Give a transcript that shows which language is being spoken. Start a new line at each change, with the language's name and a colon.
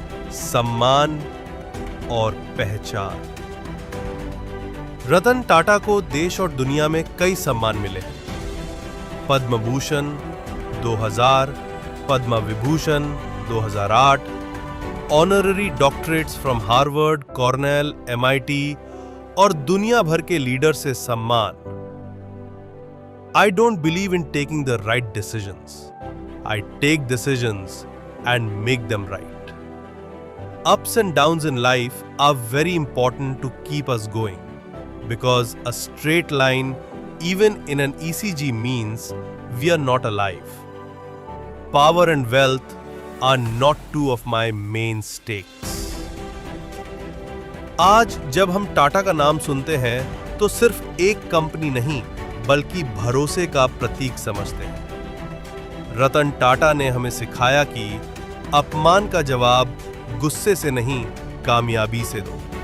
Hindi: सम्मान और पहचान। रतन टाटा को देश और दुनिया में कई सम्मान मिले हैं। Padma Bhushan 2000, Padma Vibhushan 2008,
English: honorary doctorates from Harvard,
Hindi: Cornell, MIT और दुनिया भर के लीडर से सम्मान।
English: I don't believe in taking the right decisions. I take decisions and make them right. Ups and downs in life are very important to keep us going, because a straight line, even in an ECG, means we are not alive. Power and wealth are not two of my main stakes.
Hindi: आज जब हम टाटा का नाम सुनते हैं तो सिर्फ एक कंपनी नहीं, बल्कि भरोसे का प्रतीक समझते हैं। रतन टाटा ने हमें सिखाया कि अपमान का जवाब गुस्से से नहीं, कामयाबी से दो।